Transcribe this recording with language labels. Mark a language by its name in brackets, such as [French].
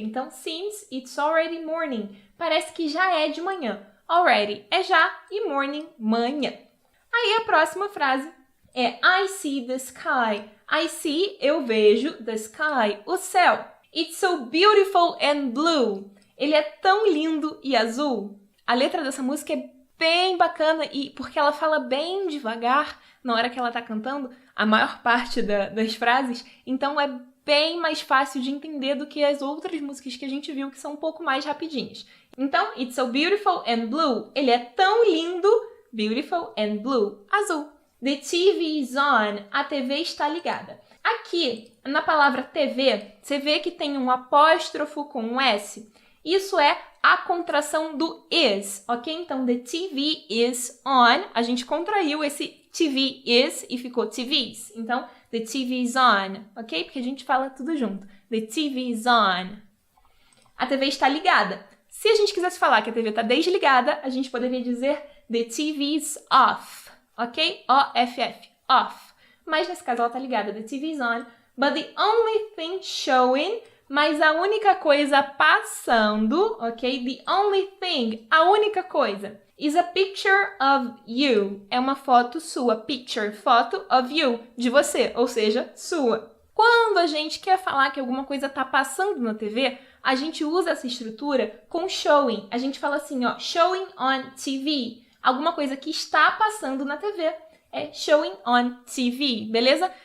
[English] Então, seems it's already morning. [Portuguese] Parece que já é de manhã. Already é já e morning, manhã. Aí a próxima frase é [English] I see the sky. I see, [Portuguese] eu vejo, [English] the sky, [Portuguese] o céu. [English] It's so beautiful and blue. [Portuguese] Ele é tão lindo e azul. A letra dessa música é bem bacana e porque ela fala bem devagar na hora que ela tá cantando, a maior parte das frases, então é bem mais fácil de entender do que as outras músicas que a gente viu que são um pouco mais rapidinhas. [English] Então, It's so beautiful and blue. [Portuguese] Ele é tão lindo, [English] beautiful and blue, [Portuguese] azul. [English] The TV is on. [Portuguese] A TV está ligada. Aqui, na palavra TV, você vê que tem um apóstrofo com um S. Isso é a contração do is, ok? Então, [English] the TV is on. [Portuguese] A gente contraiu esse TV is e ficou TVs. Então, [English] the TV is on, [Portuguese] ok? Porque a gente fala tudo junto. [English] The TV is on. [Portuguese] A TV está ligada. Se a gente quisesse falar que a TV está desligada, a gente poderia dizer [English] the TV is off, [Portuguese] ok? O-F-F, off. Mas nesse caso ela está ligada, [English] the TV is on. But the only thing showing, [Portuguese] mas a única coisa passando, ok? [English] The only thing, [Portuguese] a única coisa, [English] is a picture of you. [Portuguese] É uma foto sua, picture, foto of you, de você, ou seja, sua. Quando a gente quer falar que alguma coisa está passando na TV, a gente usa essa estrutura com showing. A gente fala assim, ó, [English] showing on TV. [Portuguese] Alguma coisa que está passando na TV é showing on TV, beleza?